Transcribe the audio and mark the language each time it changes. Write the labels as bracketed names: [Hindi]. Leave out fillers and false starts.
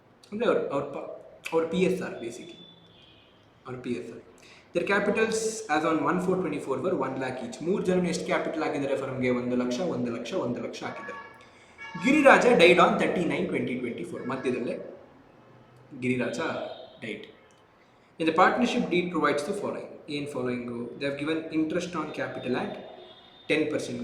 [Kannada] ಅಂದರೆ ಅವ್ರ PSR basically, ಅವ್ರ PSR. [English] Their capitals as on 1/4/24 were 1 lakh each. [Kannada] 3 ಜನ ಎಷ್ಟು ಕ್ಯಾಪಿಟಲ್ ಆಗಿದ್ದಾರೆ ಫರ್ಮ್ಗೆ? 1 ಲಕ್ಷ, 1 ಲಕ್ಷ, 1 ಲಕ್ಷ ಹಾಕಿದ್ದಾರೆ. [English] Giriraja died on 39/20/24. [Kannada] ಮಧ್ಯದಲ್ಲೇ Giriraja died. [English] In the partnership deed provides the following. [Kannada] ಏನು following? [English] They have given interest on capital at 10%.